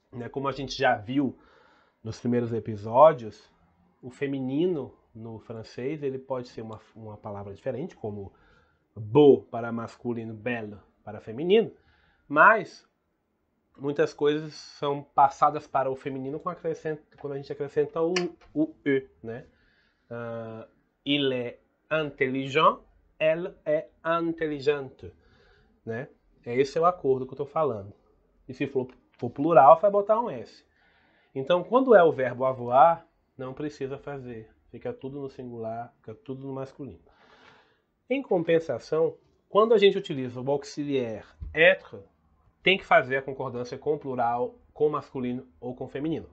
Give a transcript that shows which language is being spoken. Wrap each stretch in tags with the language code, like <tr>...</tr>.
<pt>Como a gente já viu nos primeiros episódios, o feminino no francês ele pode ser uma palavra diferente, como beau para masculino, belle para feminino, mas muitas coisas são passadas para o feminino quando a gente acrescenta o E, né?</pt> <fr>Il est intelligent, elle est intelligente, né?</fr> <pt>Esse é o acordo que eu estou falando. E se for plural, vai botar um S. Então, quando é o verbo avoir, não precisa fazer. Fica tudo no singular, fica tudo no masculino. Em compensação, quando a gente utiliza o auxiliar être, tem que fazer a concordância com o plural, com o masculino ou com o feminino.</pt>